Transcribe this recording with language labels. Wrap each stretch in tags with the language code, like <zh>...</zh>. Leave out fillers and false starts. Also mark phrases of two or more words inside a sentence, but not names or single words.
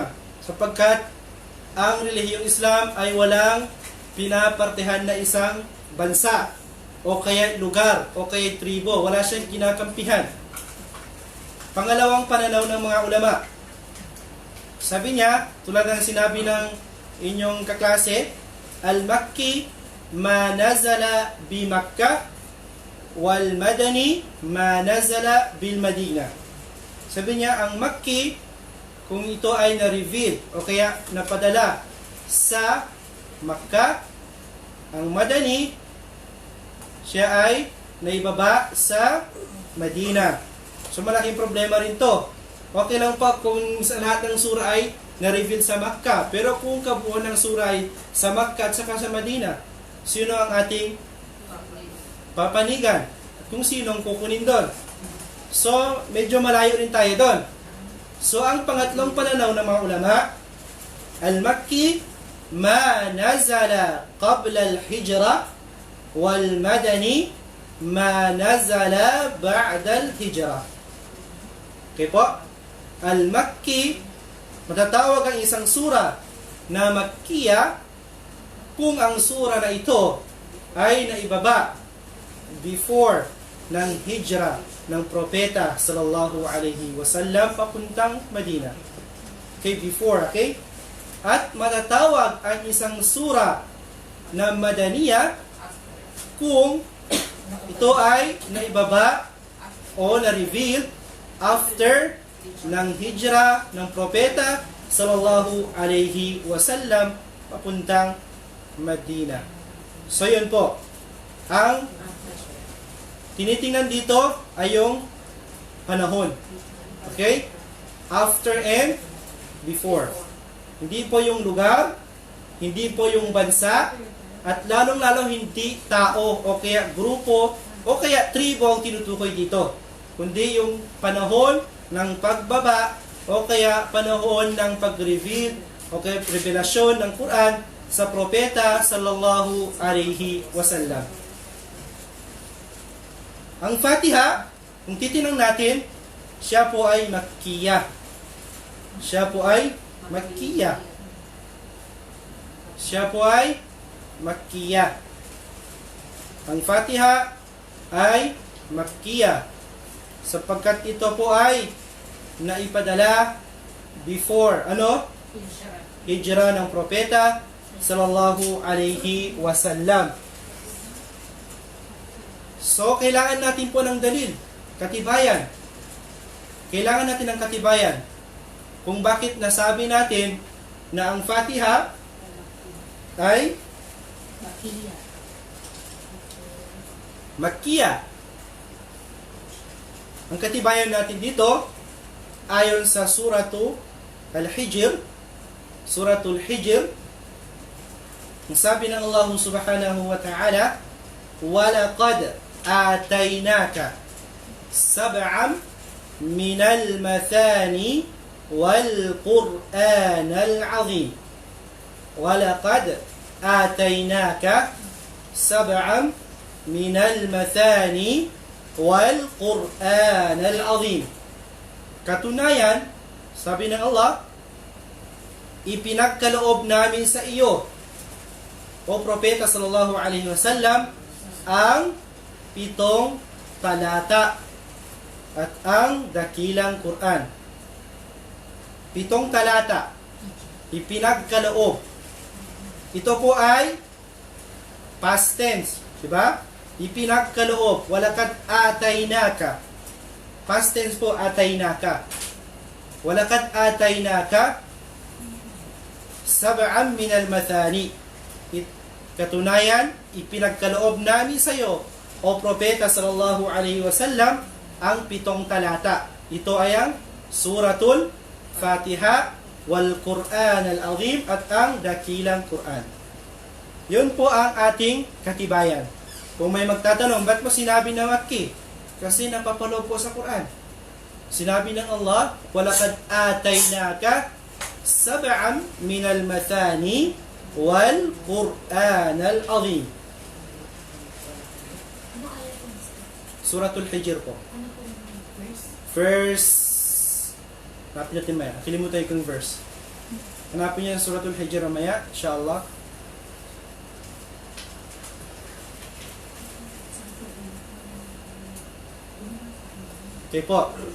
<tl>Sapagkat ang relihiyong Islam ay walang pinapartehan na isang bansa o kaya lugar o kaya tribo. Wala siyang kinakampihan. Pangalawang pananaw ng mga ulama. Sabi niya, tulad ng sinabi ng inyong kaklase,</tl> <ar>المكي ما نزل بمكة والمدني ما نزل بالمدينة.</ar> <tl>Sabi niya, ang Makki, kung ito ay na-reveal o kaya napadala sa Makkah, ang Madani, siya ay naibaba sa Madina. So malaking problema rin to. Okay lang pa kung sa lahat ng sura ay na-reveal sa Makkah. Pero kung kabuuan ng sura ay sa Makkah at saka sa Madina, sino ang ating papanigan? At kung sino ang kukunin doon? So, medyo malayo rin tayo doon. So, ang pangatlong pananaw ng mga ulama,</tl> <ar>المكي ما نزل قبل الهجرة والمدني ما نزل بعد الهجرة.</ar> <tl>Okay po? Al-Makki, matatawag ang isang sura na Makkiya kung ang sura na ito ay naibaba before ng hijra ng propeta</tl> <ar>صلى الله عليه وسلم</ar> <tl>papuntang Madina.</tl> <en>Okay, before, okay?</en> <tl>At matatawag ang isang sura na Madaniya kung ito ay naibaba o na-reveal after ng hijra ng propeta</tl> <ar>صلى الله عليه وسلم</ar> <tl>papuntang Madina. So yun po, ang tinitingnan dito ay yung panahon.</tl> <en>Okay? After and before.</en> <tl>Hindi po yung lugar, hindi po yung bansa, at lalong-lalo hindi tao o kaya grupo o kaya tribo ang tinutukoy dito, kundi yung panahon ng pagbaba o kaya panahon ng pag-reveal o kaya revelasyon ng Quran sa propeta</tl> <ar>صلى الله عليه وسلم.</ar> <tl>Ang Fatiha, kung titinang natin, siya po ay Makkiyah. Siya po ay Makkiyah. Siya po ay Makkiyah. Ang Fatiha ay Makkiyah sapagkat ito po ay naipadala before hijra ng propeta</tl> <ar>صلى الله عليه وسلم.</ar> <tl>So kailangan natin po ng dalil, katibayan. Kailangan natin ng katibayan kung bakit nasabi natin na ang Fatiha ay Makkiyah. Ang katibayan natin dito ayon sa Suratul Hijr, Suratul Hijr, ang sabi ng Allah</tl> <ar>سبحانه وتعالى, وَلَقَدْ آتَيْنَاكَ سَبْعًا مِنَ الْمَثَانِي وَالْقُرْآنَ الْعَظِيمِ وَلَقَدْ آتَيْنَاكَ سَبْعًا مِنَ الْمَثَانِي وَالْقُرْآنَ الْعَظِيمِ.</ar> <tl>Katunayan, sabi ng Allah, ipinagkaloob namin sa iyo, o propeta</tl> <ar>صلى الله عليه وسلم,</ar> <tl>ang 7 talata at ang dakilang Quran. 7 talata, ipinagkaloob. Ito po ay</tl> <en>past tense,</en> <tl>di ba?</tl> <ar>Ipinagkaloob, ولقد آتيناك.</ar> <en>Past tense po,</en> <ar>ataynaka. ولقد آتيناك سبعا من المثاني.</ar> <tl>Katunayan, ipinagkaloob namin sa iyo, o propeta</tl> <ar>صلى الله عليه وسلم,</ar> <tl>ang 7 talata. Ito ay ang Suratul Fatiha</tl> <ar>والقرآن العظيم</ar> <tl>at ang dakilang Quran. Yun po ang ating katibayan. Kung may magtatanong, ba't mo sinabi na Makki? Kasi napapaloob po sa Quran. Sinabi ng Allah,</tl> <ar>وَلَقَدْ آتَيْنَاكَ سَبْعًا مِنَ الْمَثَانِي وَالْقُرْآنَ الْعَظِيمِ.</ar> <tl>Suratul Hijr po. Verse. Hanapin natin maya. Kilimutan ko yung verse. Hanapin niyo yung Suratul Hijr maya, insyaAllah. Okay po.</tl>